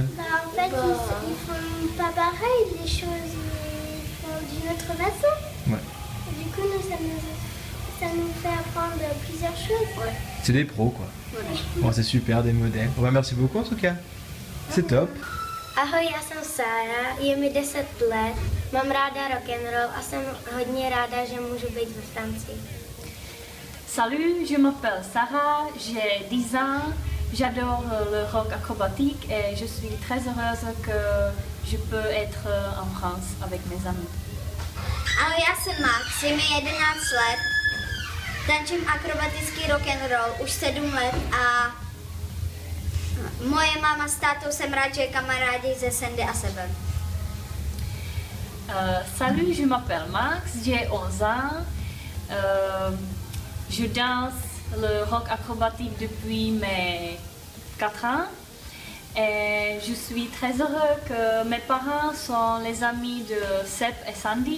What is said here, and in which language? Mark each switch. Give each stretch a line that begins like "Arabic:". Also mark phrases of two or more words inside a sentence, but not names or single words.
French: En fait, ils font pas pareil, les choses, ils font d'une autre façon. Ouais. Et du coup, ça nous fait apprendre plusieurs choses. Ouais. C'est des pros quoi. Voilà. Bon, c'est super, des modèles. Bon, bah, merci beaucoup en tout cas. C'est top.
Czech: Ahoj, já jsem Sára, je mi 10 let, mám ráda
English: rock and roll
Czech: a jsem hodně ráda, že můžu být ve Francii.
French: Salut, je m'appelle Sarah, j'ai 10 ans, j'adore le rock acrobatique et je suis très heureuse que je peux être en France avec mes amis.
Czech: Ahoj, já jsem Max, je mi 11 let, tančím akrobatický
English: rock and roll
Czech: už 7 let a moje máma s tátou jsem rád, že kamarádi ze Sandy a sebe.
French: Salut, je m'appelle Max, j'ai 11 ans. Je danse le rock acrobatique depuis mes 4 ans et je suis très heureux que mes parents sont les amis de Seb et Sandy.